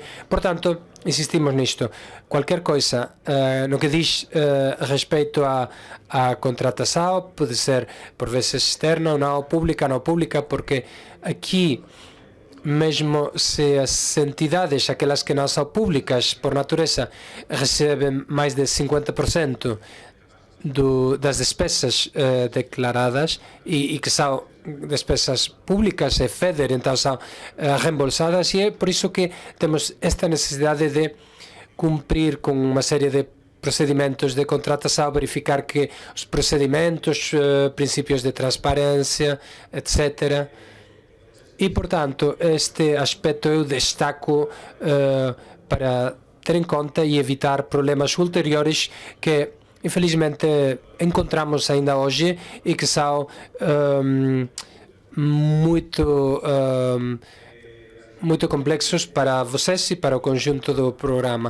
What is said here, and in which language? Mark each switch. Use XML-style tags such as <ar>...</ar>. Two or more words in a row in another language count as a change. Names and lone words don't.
<gl>Portanto, insistimos nisto. Cualquier coisa no que dix respeito a contratación pode ser por veces externa ou non pública, porque aquí mesmo se as entidades, aquelas que non son públicas por natureza, receben máis de 50% das despesas declaradas e que son despesas públicas e FEDER,</gl> <pt>então são reembolsadas,</pt> <gl>e é por iso que temos esta necesidade de cumprir con unha serie de procedimentos de contratação, verificar que os procedimentos, princípios de transparência, etc.</gl> <pt>E, portanto, este aspecto eu destaco para ter em conta e evitar problemas ulteriores que, infelizmente, encontramos ainda hoje e que são muito complexos para vocês e para o conjunto do programa.</pt>